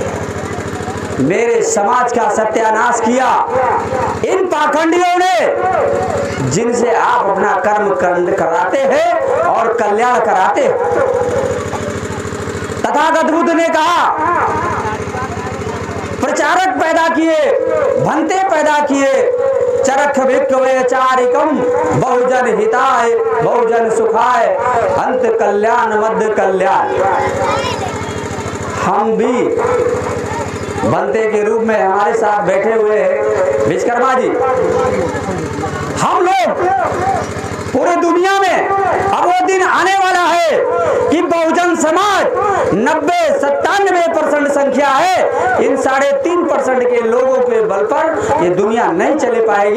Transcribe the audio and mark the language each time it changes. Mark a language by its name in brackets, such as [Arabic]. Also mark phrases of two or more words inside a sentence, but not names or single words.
[Hindi] मेरे समाज का सत्यानाश किया इन पाखंडियों ने, जिनसे आप अपना कर्म कांड कराते हैं और कल्याण कराते हैं। तथागत बुद्ध ने कहा, प्रचारक पैदा किए, भंते पैदा किए, [Pali] चरख भिक्खवे चारिकम बहुजन हिताय बहुजन सुखाय अंत कल्याण मध्य कल्याण। [Hindi] हम भी बनते के रूप में हमारे साथ बैठे हुए हैं विश्वकर्मा जी। हम लोग पूरे दुनिया में अब वो दिन आने वाला है कि बहुजन समाज 90-97% संख्या है, इन 3.5% के लोगों के बल पर ये दुनिया नहीं चले पाएगी।